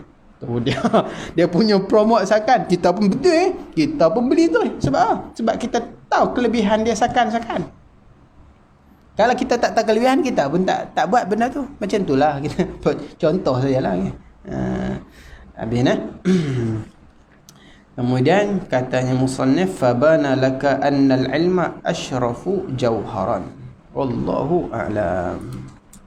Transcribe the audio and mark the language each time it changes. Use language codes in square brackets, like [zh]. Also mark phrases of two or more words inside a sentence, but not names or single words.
[ms] Tu dia punya promote sakan. Kita pun betul kita pun beli tu. Sebab apa? Sebab kita tahu kelebihan dia sakan. Kalau kita tak tahu kelebihan, kita pun tak buat benda tu. Macam itulah kita contoh sajalah. Habis nah. Kemudian katanya musannif, [ar] فبان لك أن العلم أشرف جوهرا. والله أعلم.